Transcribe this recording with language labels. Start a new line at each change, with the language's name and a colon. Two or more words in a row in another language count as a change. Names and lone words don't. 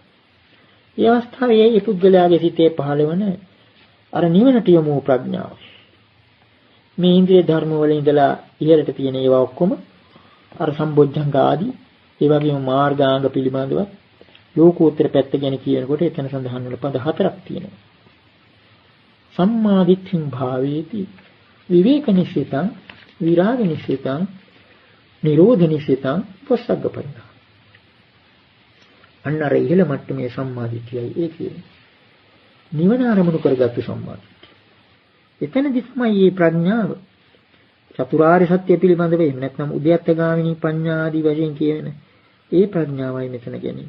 Sinhala: මේ අවස්ථාවේ මේ පුද්ගලයාගේ සිතේ පහළ වන අර නිවනට යොමු වූ ප්‍රඥාව. මේ ඉන්ද්‍රිය ධර්ම වල ඉඳලා ඉහළට තියෙන ඒවා ඔක්කොම අර සම්බොජ්ජංග ආදී ඒ වගේම මාර්ගාංග පිළිබඳව ලෝකෝත්තර පැත්ත ගැන කියනකොට එතන සඳහන් වෙන පද හතරක් තියෙනවා.
Pali: සම්මාදිට්ඨින් භාවේති විවේක නිසිතං විරාග නිසිතං නිරෝධ නිසිතං පොස්සග්ග පරිණා.
Sinhala: අන්නර ඉහළ මට්ටමේ සම්මාදිට්ඨියයි ඒ කියන්නේ. නිවන අරමුණු කරගත්තු සම්මාදිට්ඨිය. එතනදි තමයි මේ ප්‍රඥාව චතුරාර්ය සත්‍ය පිළිබඳව එහෙම නැත්නම්
Pali: උද්‍යත්තගාමිනී පඤ්ඤා
Sinhala: ආදී වශයෙන් කියන ඒ ප්‍රඥාවයි මෙතන ගැනීම.